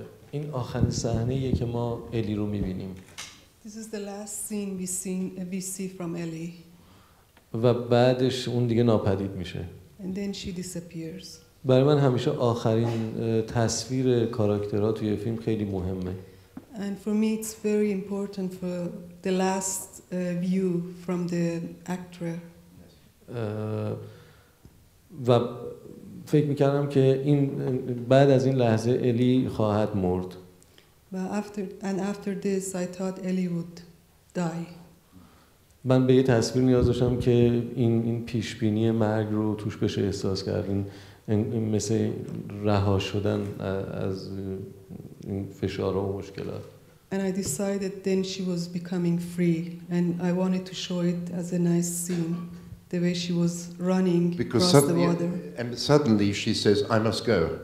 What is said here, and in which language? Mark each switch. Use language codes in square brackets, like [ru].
[fa] این آخرین صحنه‌ایه که ما الی رو می‌بینیم. [en] This is the last scene we see from Ellie. [fa] و بعدش اون دیگه ناپدید میشه. [en] And then she disappears. [fa] برای من همیشه آخرین تصویر کاراکترها توی فیلم خیلی مهمه. [en] And for me it's very important for the last view from the actor. [fa] و فکر می‌کردم که این بعد از این لحظه الی خواهد مرد. [en] But after this I thought Ellie would die. [fa] من به یه تصویر نیاز داشتم که این پیشبینی مرگ رو توش بشه احساس کرد. این مثل رها شدن از این فشارها و مشکلات. [en] And I decided then she was becoming free, and I wanted to show it as a nice scene, the way she was running Because across the water. and suddenly she says, "I must go."